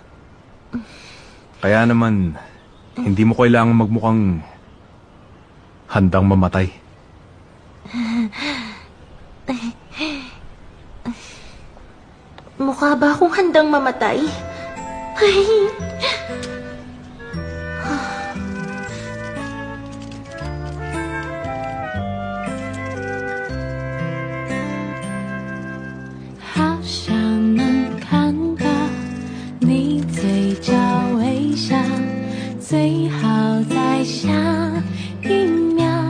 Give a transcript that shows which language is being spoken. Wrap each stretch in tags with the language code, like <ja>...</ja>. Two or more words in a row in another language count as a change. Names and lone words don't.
<tl>Kaya naman, hindi mo kailangan magmukhang handang mamatay. Mukha ba akong handang mamatay? Ay...</tl> <zh>好想能看到你嘴角微笑，最好在下一秒。</zh>